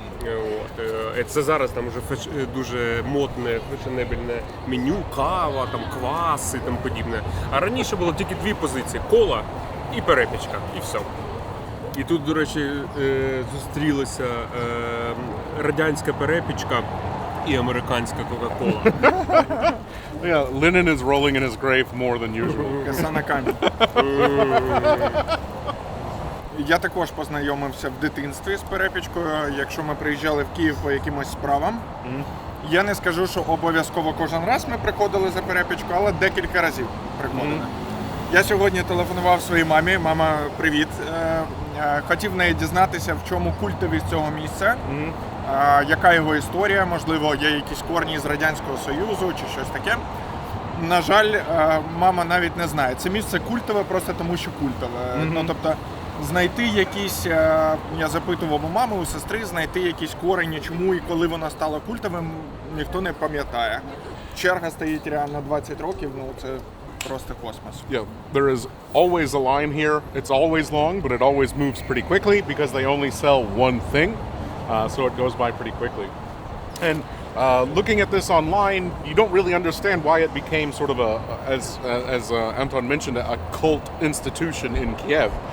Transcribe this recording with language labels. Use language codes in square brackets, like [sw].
[uk] От. Це зараз там вже дуже модне, фешенебельне меню, кава, там, квас і тому подібне. А раніше було тільки дві позиції – кола і перепічка, і все. І тут, до речі, зустрілася радянська перепічка і американська Кока-Кола. [en] Yeah, Lenin is rolling in his grave more than usual. [uk] Коса на камінь. Я також познайомився в дитинстві з перепічкою, якщо ми приїжджали в Київ по якимось справам. Я не скажу, що обов'язково кожен раз ми приходили за перепічку, але декілька разів приходили. Я сьогодні телефонував своїй мамі. Мама, привіт. Хотів в неї дізнатися, в чому культовість цього місця, яка його історія, можливо, є якісь корні з Радянського Союзу чи щось таке. На жаль, мама навіть не знає. Це місце культове просто тому, що культове. Ну, тобто, знайти якісь, я запитував у мами, у сестри, знайти якісь корені, чому і коли воно стало культовим, ніхто не пам'ятає. Черга стоїть реально 20 років, ну це просто космос. [en] Yeah, there is always a line here. It's always long, but it always moves pretty quickly because they only sell one thing, so it goes by pretty quickly. And looking at this online, you don't really understand why it became sort of as Anton mentioned, a cult institution in Kyiv.